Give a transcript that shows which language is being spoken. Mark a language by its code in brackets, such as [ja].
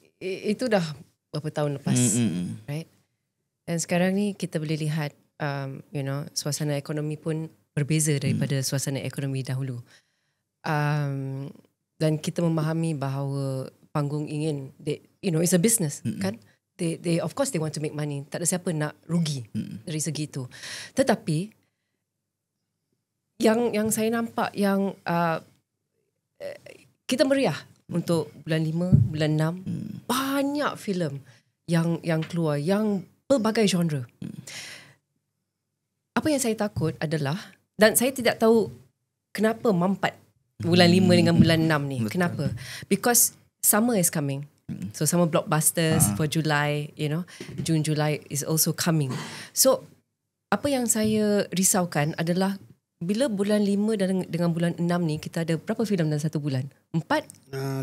[ms] Itu dah berapa tahun lepas, right? Dan sekarang ni kita boleh lihat suasana ekonomi pun berbeza daripada suasana ekonomi dahulu. Dan kita memahami bahawa panggung ingin, [en] it's a business, [ms] kan? [en] They of course they want to make money. [ms] Tak ada siapa nak rugi dari segi itu. Tetapi yang saya nampak yang kita meriah untuk bulan 5, bulan 6, banyak filem yang keluar, yang pelbagai genre. Apa yang saya takut adalah, dan saya tidak tahu kenapa mampat bulan 5 dengan bulan 6 ni. Betul. Kenapa? [en] Because summer is coming. So summer blockbusters for July, June, July is also coming. [ms] So apa yang saya risaukan adalah bila bulan 5 dan dengan bulan 6 ni, kita ada berapa filem dalam satu bulan? 4?